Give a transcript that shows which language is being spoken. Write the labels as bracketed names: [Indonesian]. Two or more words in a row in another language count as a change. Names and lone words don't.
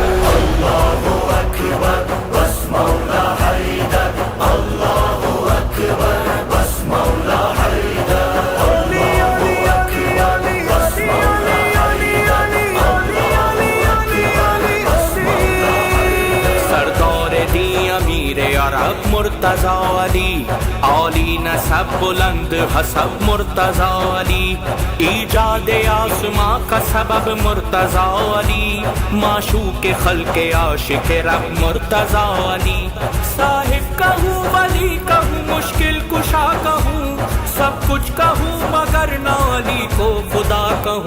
[Arabic] اللہ اکبر [Urdu] بس مولا حیدر، [Arabic] اللہ اکبر [Urdu] بس مولا حیدر، علی علی علی علی علی علی علی علی علی علی علی علی۔ سردار دی امیر عرب مرتضی علی، عالی نسب بلند حسب مرتضی علی، ایجاد آسماں کا سبب مرتضی علی، معشوق خلق عاشق رب مرتضی علی، صاحب کہوں ولی کہوں مشکل کشا کہوں، سب کچھ کہوں مگر نہ علی کو خدا کہوں۔